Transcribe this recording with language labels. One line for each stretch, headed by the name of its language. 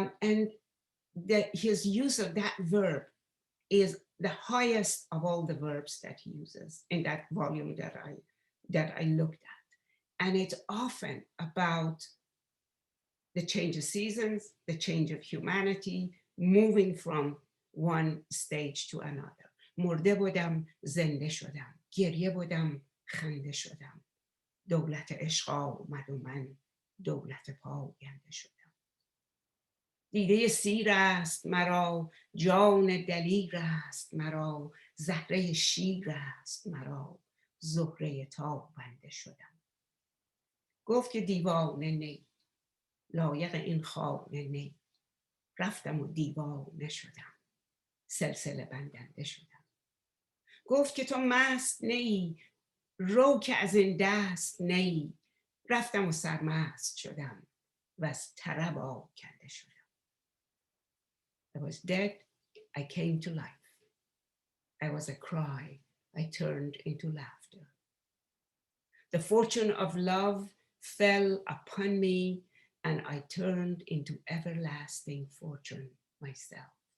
English: And his use of that verb is the highest of all the verbs that he uses in that volume that I looked at. And it's often about the change of seasons, the change of humanity, moving from one stage to another.
Persian: مرده بودم زنده شدم، گریه بودم خنده شدم، دولت عشق آمد و من دولت پاینده شدم. دیده سیر است مرا، جان دلیر است مرا، زهره شیر است مرا، زهره تابنده شدم. گفت که دیوانه نی، لایق این خانه نی، رفتم و دیوانه شدم، سلسله بندنده شدم. گفت که تو مست نی، رو که از این دست نی، رفتم و سرمست شدم و از طرب آکنده شدم.
English: I was dead, I came to life. I was a cry, I turned into laughter. The fortune of love fell upon me, and I turned into everlasting fortune myself.